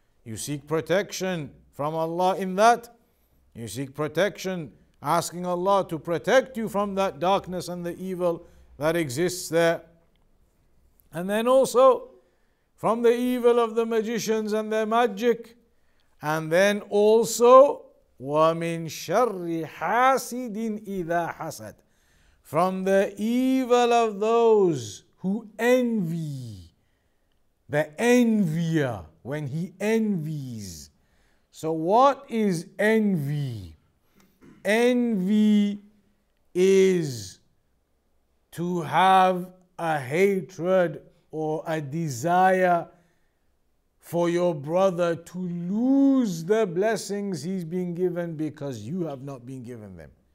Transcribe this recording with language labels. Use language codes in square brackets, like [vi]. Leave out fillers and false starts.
[en] You seek protection from Allah in that. You seek protection, asking Allah to protect you from that darkness and the evil that exists there. And then also from the evil of the magicians and their magic. And then also [ar] وَمِن شَرِّ حَاسِدٍ إِذَا حَسَدٍ. [en] From the evil of those who envy, the envier when he envies. So what is envy? Envy is to have a hatred or a desire for your brother to lose the blessings he's been given because you have not been given them.